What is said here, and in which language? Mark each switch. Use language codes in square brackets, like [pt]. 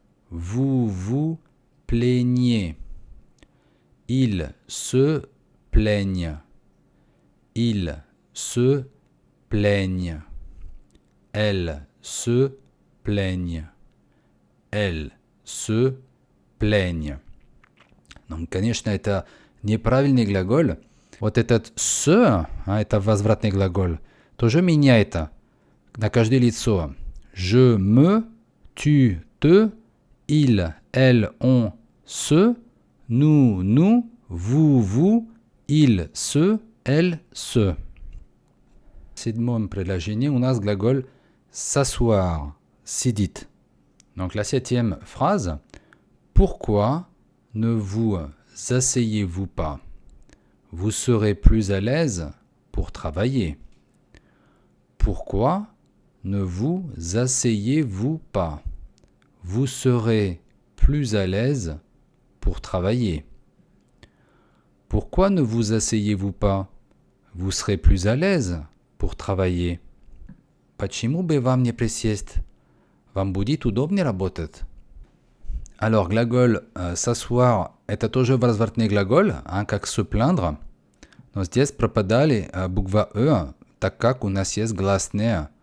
[fr] Vous vous plaignez. Ils se plaignent. Ils se plaignent. Elles se plaignent. Elles se плень. [ru] Donc, конечно, это неправильный глагол. Вот этот «с», это возвратный глагол, тоже меняет на каждое лицо. [fr] Je, me, tu, te, il, elle, on, se, nous, vous, il, se, elle, se. [ru] В седьмом предложении у нас глагол «s'asseoir», «сидит». [fr] Donc la septième phrase, pourquoi ne vous asseyez-vous pas? Vous serez plus à l'aise pour travailler. Pourquoi ne vous asseyez-vous pas? Vous serez plus à l'aise pour travailler. Pourquoi ne vous asseyez-vous pas? Vous serez plus à l'aise pour travailler. [ru] Почему бы вам не присесть? Вам будет удобнее работать. Alors, глагол s'asseoir – это тоже возвратный глагол, как se plaindre. Но здесь пропадали буква «э», так как у нас есть гласные.